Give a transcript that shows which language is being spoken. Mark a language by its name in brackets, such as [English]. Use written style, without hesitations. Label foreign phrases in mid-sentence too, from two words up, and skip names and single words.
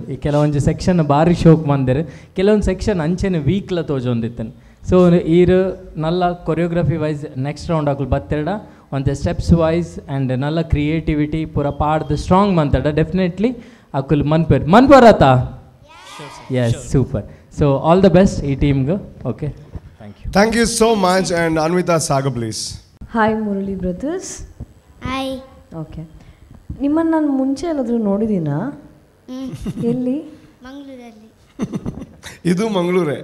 [Tulu] ಈ ಕೆಲವೊಂದು ಸೆಕ್ಷನ್ ಭಾರಿ ಶೋಕ್ ಮಂದಿರು, ಕೆಲವೊಂದು ಸೆಕ್ಷನ್ ಅಂಚೆನೆ ವೀಕ್ಲ ತೋಜೊಂದಿತ್ತನು. ಸೊ ಈರು ನಲ್ಲ [English] choreography wise next round [Tulu] ಹಾಕಲು ಬತ್ತೆರಡ ಒಂತೆ [English] steps wise and [Tulu] ನಲ್ಲ ಕ್ರಿಯೇಟಿವಿಟಿ ಪೂರ ಪಾಡ್ದು ಸ್ಟ್ರಾಂಗ್ ಮಂತಡ ಡೆಫಿನೆಟ್ಲಿ ಅಕುಲ್ ಮನ್ಪರತ. [English] yes, super. so all the best ಈ ಟೀಮ್ಗೆ. ಓಕೆ, thank you so much. and ಅನ್ವಿತಾ ಸಾಗು ಪ್ಲೀಸ್. ಹಾಯ್ ಮುರಳಿ ಬ್ರದರ್ಸ್. ಹಾಯ್. [Kannada] ಓಕೆ, ನಿಮ್ಮನ್ನು ನಾನು ಮುಂಚೆ ಎಲ್ಲಾದರೂ ನೋಡಿದ್ದೀನಾ? ಎಲ್ಲಿ? ಮಂಗಳೂರಲ್ಲಿ. ಇದು ಮಂಗಳೂರೇ.